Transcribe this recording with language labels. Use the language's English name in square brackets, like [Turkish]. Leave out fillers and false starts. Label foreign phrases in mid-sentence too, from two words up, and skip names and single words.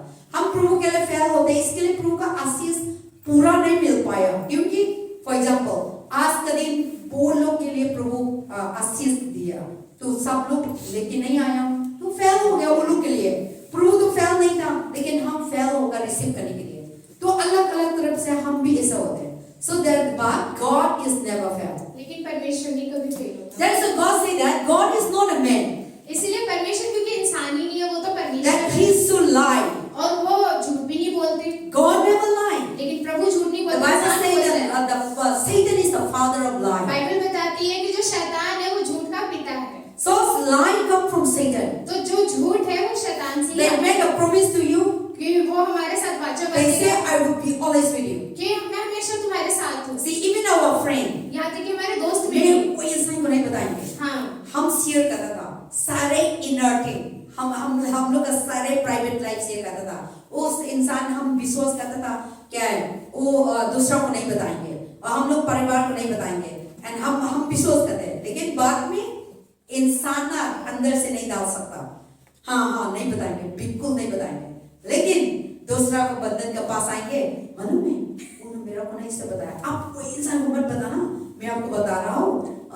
[Hindi] हम प्रभु के लिए फेल होते हैं, इसके लिए प्रभु का आशीष पूरा नहीं मिल पाया, क्योंकि [English] for example [Hindi] आज का दिन वो लोग के लिए प्रभु आशीष दिया, तो सब लोग लेके नहीं आया, तो फेल हो गया वो लोग के लिए। प्रभु तो फेल नहीं था, लेकिन हम फेल होकर रिसीव करने के लिए, तो अलग अलग तरफ से हम भी ऐसा होते हैं। [English] So that but God is never fail. [Hindi] लेकिन परमेश्वर नहीं कभी फेल होता। [English] That's why God say that God is not a man [Hindi] इसलिए परमेश्वर क्योंकि इंसान ही नहीं है, वो तो परमेश्वर [English] that [Hindi] है [English] he should lie. [Hindi] और वो झूठ भी नहीं बोलते, [English] God never lie. [Hindi] लेकिन प्रभु झूठ नहीं [English] The [Hindi] बोलते, [English] Bible [Hindi] इंसान [English] says [Hindi] बोलता है। [English] that Satan is the father of lie. [Hindi] बाइबल बताती है कि जो शैतान है वो झूठ का पिता है, [English] So lie come from Satan. [Hindi] तो जो झूठ है वो शैतान से ही [English] They [Hindi] आता [English] make [Hindi] है, [English] a promise to you. [Hindi] कि वो हमारे साथ वाचा [English] They say [Hindi] बांधेगा [English] I will be always with you. [Hindi] कि मैं हमेशा तुम्हारे साथ हूँ। [English] See, even our friend, [Hindi] यहाँ तक कि हमारे दोस्त भी, मैं कोई इंसान को नहीं बताएंगे, हाँ हम शेयर करता था सारे [English] inner thing, [Hindi] हम लोग का सारे [English] private life [Hindi] शेयर करता था। उस इंसान हम विश्वास करता था क्या है वो दूसरों को नहीं बताएंगे, और हम लोग परिवार को नहीं बताएंगे, एंड हम विश्वास करते हैं, लेकिन बाद में इंसान ना अंदर से नहीं डाल सकता, हाँ नहीं बताएंगे, बिल्कुल नहीं बताएंगे, लेकिन दूसरा को बंधन के पास आएंगे, मालूम है उन्होंने मेरा को नहीं से बताया, आप कोई इंसान को मत बताना, मैं आपको बता रहा हूँ,